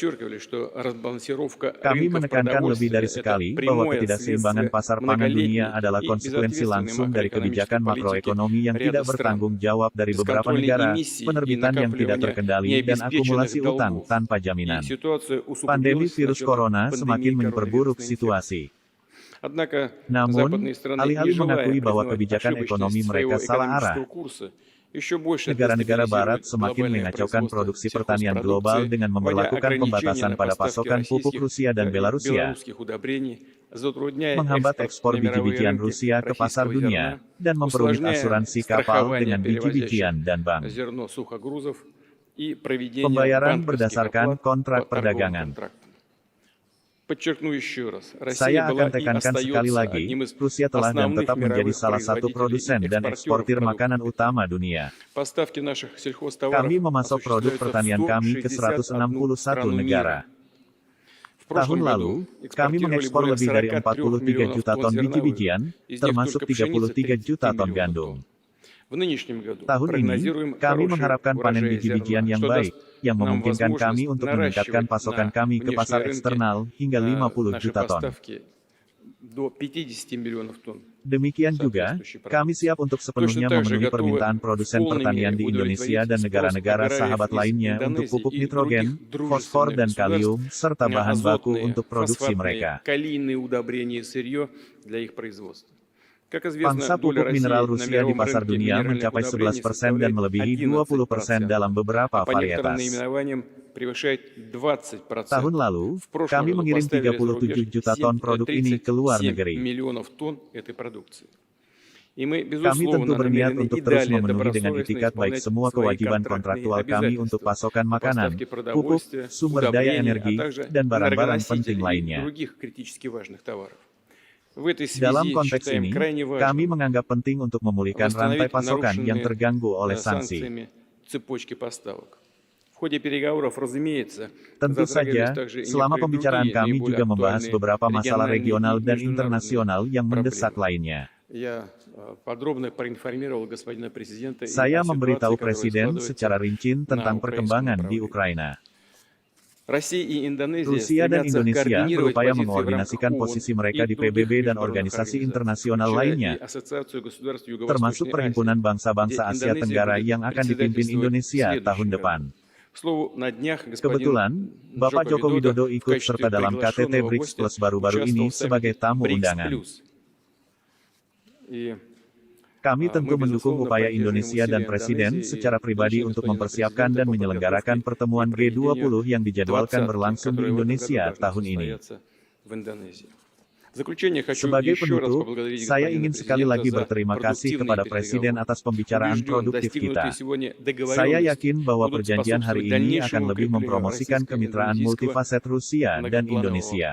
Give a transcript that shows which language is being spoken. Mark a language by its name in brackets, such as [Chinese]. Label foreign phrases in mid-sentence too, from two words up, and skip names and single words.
[Indonesian] Kami menekankan lebih dari sekali bahwa ketidakseimbangan pasar pangan dunia adalah konsekuensi langsung dari kebijakan makroekonomi yang tidak bertanggung jawab dari beberapa negara, penerbitan yang tidak terkendali, dan akumulasi utang tanpa jaminan. Pandemi virus corona semakin memperburuk situasi. Namun, alih-alih mengakui bahwa kebijakan ekonomi mereka salah arah, [Russian] еще больше [Indonesian] Negara-negara Barat [Russian] дестабилизирует [Indonesian] semakin [Russian] глобальное [Indonesian] mengacaukan [Russian] производство [Indonesian] produksi pertanian global [Russian] сельхозпродукции, [Indonesian] dengan [Russian] вводя [Indonesian] memberlakukan [Russian] ограничения [Indonesian] pembatasan [Russian] на [Indonesian] pada [Russian] поставки [Indonesian] pasokan pupuk [Russian] российских [Indonesian] Rusia dan [Russian] и [Indonesian] Belarusia, [Russian] белорусских удобрений, затрудняя [Indonesian] menghambat [Russian] экспорт [Indonesian] ekspor [Russian] на мировые [Indonesian] biji-bijian [Russian] рынки [Indonesian] Rusia ke pasar [Russian] российского [Indonesian] dunia, [Russian] зерна, [Indonesian] dan memperumit [Russian] усложняя [Indonesian] asuransi kapal [Russian] страхование [Indonesian] dengan [Russian] перевозящих [Indonesian] biji-bijian dan bank. [Russian] зерно сухогрузов и проведение [Indonesian] Pembayaran [Russian] банковских [Indonesian] berdasarkan [Russian] оплат по [Indonesian] kontrak [Russian] торговым [Indonesian] perdagangan. [Russian] контрактам. Подчеркну еще раз, Россия [Indonesian] Saya [Russian] была [Indonesian] akan [Russian] и [Indonesian] tekankan sekali [Russian] остается [Indonesian] lagi, [Russian] одним из [Indonesian] Rusia telah dan [Russian] основных [Indonesian] tetap menjadi [Russian] мировых [Indonesian] salah satu [Russian] производителей [Indonesian] produsen [Russian] и [Indonesian] dan [Russian] экспортеров [Indonesian] eksportir [Russian] продуктов [Indonesian] makanan [Russian] питания. [Indonesian] utama dunia. [Russian] Поставки наших сельхозтоваров [Indonesian] Kami memasok produk [Russian] осуществляются в [Indonesian] pertanian kami ke [Russian] 161 [Indonesian] 161 [Russian] страну [Indonesian] negara. [Russian] мира. В [Indonesian] Tahun [Russian] прошлом [Indonesian] lalu, [Russian] году [Indonesian] kami [Russian] экспортировали [Indonesian] mengekspor [Russian] более [Indonesian] lebih dari [Russian] 43 [Indonesian] 43 [Russian] миллионов [Indonesian] juta [Russian] тонн [Indonesian] ton [Russian] зерновых, [Indonesian] biji-bijian, [Russian] из них [Indonesian] termasuk [Russian] только пшеницы [Indonesian] 33 juta [Russian] 37 [Indonesian] ton [Russian] миллионов [Indonesian] gandum. [Russian] тонн. В нынешнем году [Indonesian] Tahun ini, [Russian] прогнозируем [Indonesian] kami [Russian] хороший [Indonesian] mengharapkan panen [Russian] урожай [Indonesian] biji-bijian [Russian] зерна, [Indonesian] yang [Russian] что [Indonesian] baik, [Russian] даст [Indonesian] yang [Russian] нам [Indonesian] memungkinkan kami [Russian] возможность [Indonesian] untuk meningkatkan [Russian] наращивать [Indonesian] pasokan [Russian] на [Indonesian] kami ke [Russian] внешние [Indonesian] pasar [Russian] рынки [Indonesian] eksternal hingga 50 [Russian] наши [Indonesian] juta ton. [Russian] поставки до 50 миллионов тонн. [Indonesian] Demikian juga, [Russian] соответствующей [Indonesian] kami [Russian] продукции. [Indonesian] siap untuk sepenuhnya [Russian] Точно так же [Indonesian] memenuhi [Russian] готовы [Indonesian] permintaan [Russian] в [Indonesian] produsen [Russian] полной [Indonesian] pertanian [Russian] мере [Indonesian] di Indonesia [Russian] удовлетворить [Indonesian] dan [Russian] спрос [Indonesian] negara-negara [Russian] аграриев [Indonesian] sahabat [Russian] из [Indonesian] lainnya untuk [Russian] Индонезии [Indonesian] pupuk [Russian] и [Indonesian] nitrogen, [Russian] других [Indonesian] fosfor, [Russian] дружественных [Indonesian] dan [Russian] государств [Indonesian] kalium, serta [Russian] на [Indonesian] bahan baku [Russian] азотные, [Indonesian] untuk produksi [Russian] фосфатные, [Indonesian] mereka. [Russian] калийные удобрения и сырье для их производства. Как [Indonesian] Pangsa [Russian] известно, доля [Indonesian] pupuk mineral [Russian] России на [Indonesian] Rusia di [Russian] мировом [Indonesian] pasar [Russian] рынке [Indonesian] dunia [Russian] минеральных [Indonesian] mencapai [Russian] удобрений [Indonesian] 11% dan [Russian] составляет [Indonesian] melebihi 20% [Russian] 11%, [Indonesian] dalam beberapa [Russian] а по некоторым [Indonesian] varietas. [Russian] наименованиям превышает 20%. [Indonesian] Tahun lalu, [Russian] В прошлом [Indonesian] kami [Russian] году [Indonesian] mengirim [Russian] поставили за рубеж [Indonesian] 37 juta ton produk ini ke luar [Russian] 37 [Indonesian] negeri. [Russian] миллионов тонн этой продукции. И мы, [Indonesian] Kami tentu [Russian] безусловно, [Indonesian] berniat [Russian] намерены [Indonesian] untuk [Russian] и [Indonesian] terus [Russian] далее [Indonesian] memenuhi dengan [Russian] добросовестно [Indonesian] itikat baik [Russian] исполнять [Indonesian] semua [Russian] свои [Indonesian] kewajiban [Russian] контрактные [Indonesian] kontraktual kami untuk [Russian] обязательства [Indonesian] pasokan [Russian] по [Indonesian] makanan, [Russian] поставке [Indonesian] pupuk, [Russian] продовольствия, [Indonesian] sumber daya [Russian] удобрений, а [Indonesian] energi, [Russian] также [Indonesian] dan barang-barang [Russian] энергоносителей [Indonesian] penting [Russian] и [Indonesian] lainnya. [Russian] других критически важных товаров. В этой [Indonesian] Dalam [Russian] связи [Indonesian] konteks [Russian] считаем [Indonesian] ini, [Russian] крайне [Indonesian] kami [Russian] важным [Indonesian] menganggap penting untuk memulihkan rantai [Russian] восстановить [Indonesian] pasokan yang [Russian] нарушенные [Indonesian] terganggu oleh sanksi. [Russian] санкциями цепочки поставок. В ходе переговоров, разумеется, [Indonesian] Tentu [Russian] затрагивались [Indonesian] saja, [Russian] также и [Indonesian] selama [Russian] некоторые [Indonesian] pembicaraan [Russian] другие [Indonesian] kami [Russian] наиболее [Indonesian] juga membahas [Russian] актуальные [Indonesian] beberapa masalah [Russian] региональные [Indonesian] regional [Russian] и [Indonesian] dan [Russian] международные [Indonesian] internasional yang mendesak [Russian] проблемы. [Indonesian] lainnya. [Russian] Я подробно проинформировал господина президента и [Indonesian] Saya [Russian] о ситуации, [Indonesian] memberitahu [Russian] которая [Indonesian] Presiden [Russian] складывается [Indonesian] secara rinci [Russian] на [Indonesian] tentang [Russian] украинском [Indonesian] perkembangan di [Russian] направлении. [Indonesian] Ukraina. [Russian] Россия и Индонезия [Indonesian] Rusia dan [Russian] стремятся [Indonesian] Indonesia [Russian] координировать [Indonesian] berupaya [Russian] позиции в рамках [Indonesian] mengkoordinasikan [Russian] ООН [Indonesian] posisi [Russian] и [Indonesian] mereka di [Russian] других [Indonesian] PBB dan [Russian] международных [Indonesian] organisasi [Russian] организаций, [Indonesian] internasional [Russian] включая и [Indonesian] lainnya, [Russian] Ассоциацию государств [Indonesian] termasuk [Russian] Юго-Восточной Азии, [Indonesian] Perhimpunan [Russian] где [Indonesian] Bangsa-Bangsa Asia [Russian] Индонезия [Indonesian] Tenggara [Russian] будет [Indonesian] yang akan dipimpin [Russian] председательствовать в [Indonesian] Indonesia tahun [Russian] следующем [Indonesian] depan. [Russian] году. К слову, на днях господин [Indonesian] Kebetulan, Bapak Joko Widodo [Russian] в [Indonesian] ikut [Russian] качестве [Indonesian] serta dalam KTT [Russian] приглашенного [Indonesian] BRICS [Russian] гостя [Indonesian] Plus baru-baru ini [Russian] участвовал в [Indonesian] sebagai [Russian] саммите [Indonesian] tamu [Russian] BRICS+. [Indonesian] undangan. [Russian] И [Indonesian] Kami tentu [Russian] мы, [Indonesian] mendukung [Russian] безусловно, [Indonesian] upaya [Russian] поддерживаем [Indonesian] Indonesia dan [Russian] усилия [Indonesian] Presiden [Russian] Индонезии [Indonesian] secara [Russian] и [Indonesian] pribadi [Russian] поручение [Indonesian] untuk [Russian] господина [Indonesian] mempersiapkan [Russian] президента [Indonesian] dan [Russian] по [Indonesian] menyelenggarakan [Russian] подготовке [Indonesian] pertemuan [Russian] и проведению [Indonesian] G20 yang dijadwalkan [Russian] двадцатки, [Indonesian] berlangsung di [Russian] которые в этом году [Indonesian] Indonesia [Russian] должны [Indonesian] tahun ini. [Russian] состояться в Индонезии. В заключение хочу [Indonesian] Sebagai [Russian] еще раз [Indonesian] penutup, [Russian] поблагодарить [Indonesian] saya [Russian] господина [Indonesian] ingin sekali [Russian] президента [Indonesian] lagi [Russian] за [Indonesian] berterima kasih [Russian] продуктивные [Indonesian] kepada Presiden [Russian] переговоры. [Indonesian] atas pembicaraan [Russian] Убежден, [Indonesian] produktif kita. [Russian] достигнутые сегодня [Indonesian] Saya [Russian] договоренности [Indonesian] yakin bahwa [Russian] будут [Indonesian] perjanjian hari [Russian] способствовать [Indonesian] ini akan [Russian] дальнейшему [Indonesian] lebih [Russian] укреплению [Indonesian] mempromosikan kemitraan [Russian] российско-индонезийского [Indonesian] multifaset Rusia dan [Russian] многопланового [Indonesian] Indonesia.